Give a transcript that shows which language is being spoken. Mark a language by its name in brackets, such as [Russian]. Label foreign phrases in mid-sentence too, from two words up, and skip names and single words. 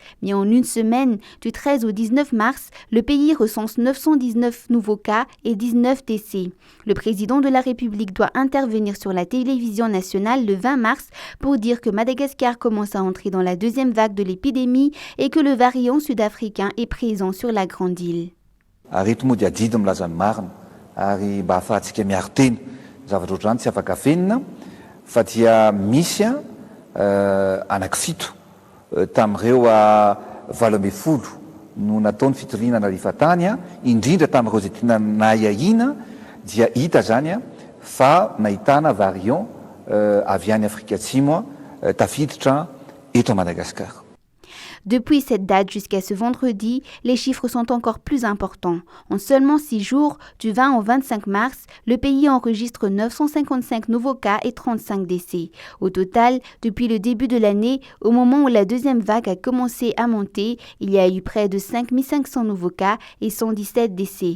[French] Mais en une semaine, du 13 au 19 mars, le pays recense 919 nouveaux cas et 19 décès. Le président de la République doit intervenir sur la télévision nationale le 20 mars pour dire que Madagascar commence à entrer dans la deuxième vague de l'épidémie et que le variant sud-africain est présent sur la grande île. [Malagasy] Arito moa dia didy milaza ny marina ary mba ahafahantsika miaro tena zavatra ohatr'izany tsy afaka fenina fa dia misy anankifito tamin'ireo 80 no nataony fitorinana lifatany indrindra tamin'ireo izay tena nahihahina dia hita zany fa nahitana variant avy any Afrika Atsimo tafiditra eto à Madagascar. [French] Depuis cette date jusqu'à ce vendredi, les chiffres sont encore plus importants. En seulement 6 jours, du 20 au 25 mars, le pays enregistre 955 nouveaux cas et 35 décès. Au total, depuis le début de l'année, au moment où la deuxième vague a commencé à monter, il y a eu près de 5500 nouveaux cas et 117 décès.